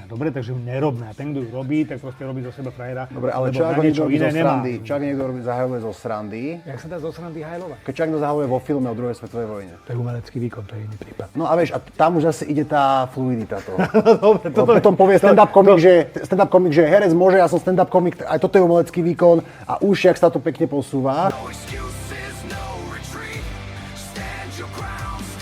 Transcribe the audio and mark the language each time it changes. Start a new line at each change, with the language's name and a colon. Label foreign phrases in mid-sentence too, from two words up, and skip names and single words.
Slovak: Dobre, takže ju nerobme. A ten, kto ju robí, tak proste robí zo seba frajera. Dobre, ale čo ak niekto robí zo srandy? Čo ak niekto zahajluje zo srandy? Jak sa dá zo srandy hajlovať? Keď niekto zahajluje vo filme o druhej svetovej vojne. To je umelecký výkon, to je iný prípad. No a vieš, a tam už zase ide tá fluidita toho. Dobre, potom povie stand-up komik, že herec môže, ja som stand-up komik, aj toto je umelecký výkon a už jak sa to pekne posúva.
English: No excuses, no retreat. Stand your ground.